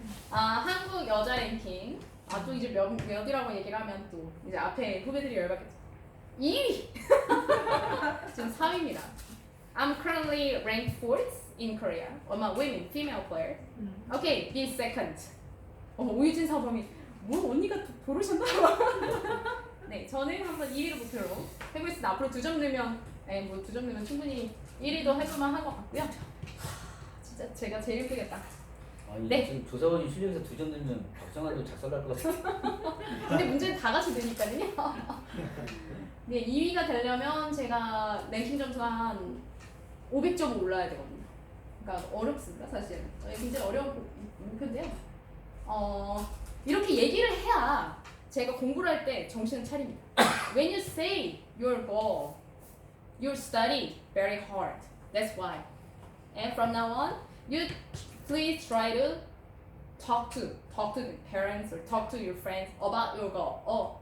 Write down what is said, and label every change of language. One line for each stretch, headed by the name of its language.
Korean: 한국 여자 랭킹. 또 이제 몇이라고 얘기를 하면 또 이제 앞에 후배들이 열받겠죠. 2위. 지금 4위입니다.
English: I'm currently ranked 4th in Korea among women, female players. Okay, be second.
Korean: 오유진 사범이 뭐 언니가 고르셨나? 네, 저는 한번 2위를 목표로 해보겠습니다. 앞으로 2점 넣으면, 뭐 2점 넣으면 충분히 1위도 해볼만 한 것 같고요. 진짜 제가 제일 힘들겠다. 네. 지금 조사원이 실력에서 2점 넣으면 박정환도 작살날 것 같아요. 근데 문제는 다 같이 되니까요. 네, 2위가 되려면 제가 랭킹 점수가 한 500점 올라야 되거든요. 그러니까 어렵습니다, 사실은. 굉장히 어려운 목표인데요. 이렇게 얘기를 해야 제가 공부를 할 때 정신을 차립니다.
English: When you say your goal, you study very hard. That's why. And from now on, you please try to talk to the parents or talk to your friends about your goal.